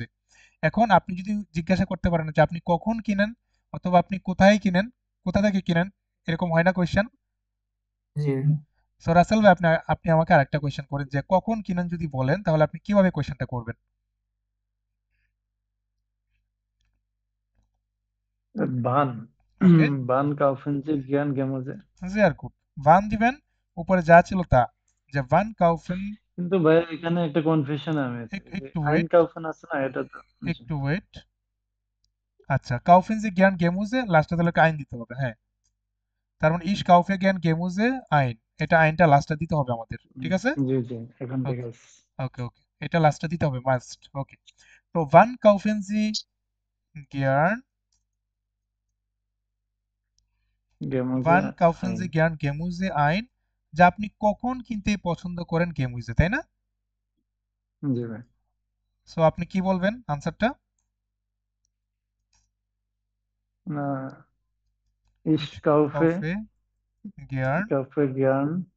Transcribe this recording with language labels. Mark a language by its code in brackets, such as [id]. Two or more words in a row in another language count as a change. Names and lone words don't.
[bn] এখন আপনি যদি জিজ্ঞাসা করতে পারেন যে আপনি কখন কিনেন, অথবা আপনি কোথায় কিনেন, কোথা থেকে কিনেন, এরকম হয় না কোয়েশ্চেন? জি সো রাসেল ভাই, আপনি আপনি আমাকে আরেকটা কোয়েশ্চেন করেন, যে কখন কিনেন যদি বলেন তাহলে আপনি কিভাবে কোয়েশ্চেনটা করবেন? [de] বান [en] ওকে, [de] wann kaufen Sie gern Gemüse. sehr gut, [bn] wann দিবেন, উপরে যা ছিল তা, যে [de] wann kaufen, [bn] কিন্তু ভাই এখানে একটা কনফিউশন আমি আছি, যে একটু [de] আইন [en] ওয়েট, [bn] কাউফেন আছে না, এটা তো জি। একটু ওয়েট। আচ্ছা, [de] kaufen Sie gern Gemüse, [bn] লাস্টে তাহলে একটা আইন দিতে হবে, হ্যাঁ। তার মানে [de] ich kaufe gern Gemüse [bn] আইন, এটা আইনটা লাস্টে দিতে হবে আমাদের, ঠিক আছে? জি জি, এখন ঠিক [en] ওকে [bn] আছে। ওকে ওকে, এটা লাস্টে দিতে হবে মাস্ট, ওকে। তো [de] wann kaufen Sie gern, গেমোজে wann kaufen আইন। Sie gern Gemüse [bn] আইন, যা আপনি কখন কিনতে পছন্দ করেন গেমুইজে, তাই না? জি ভাই। সো আপনি কি বলবেন আনসারটা? [de] না, ich kaufe kaufe gern kaufe gern